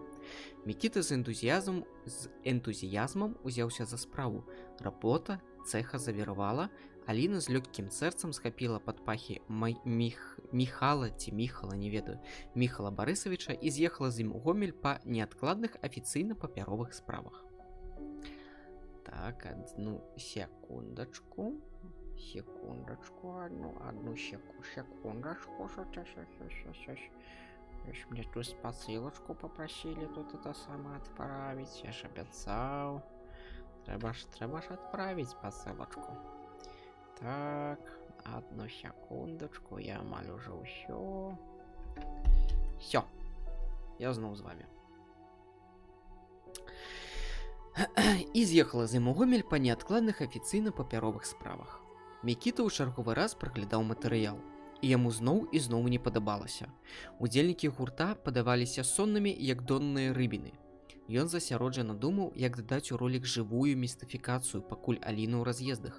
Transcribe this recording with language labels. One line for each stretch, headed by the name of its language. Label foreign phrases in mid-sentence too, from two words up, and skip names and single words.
Belarusian: Мікіта з энтузіязмам узяўся за справу. Работа цэха завіравала, Аліна з лёгкім сэрцам схапіла пад пахі Міхала не ведаю, Міхала Барысавіча і з'ехала з ім у Гомель па неадкладных афіцыйна-папяровых справах.
Russian: Так, одну секундочку. Одну секундочку. Мне тут посылочку попросили тут это самое отправить. Я ж обещал. Треба ж отправить посылочку. Так, одну секундочку. Я малю уже все. Все.
Belarusian: Я знов з вами. І з'ехала з ім у Гомель па неадкладных афіцыйна-папяровых справах. Мікіта ў чарговы раз праглядаў матэрыял, і яму зноў і зноў не падабалася. Удзельнікі гурта падаваліся соннымі, як донныя рыбіны. Ён засяроджана думаў, як дадаць у ролік жывую містыфікацыю, пакуль Аліна ў раз'ездах.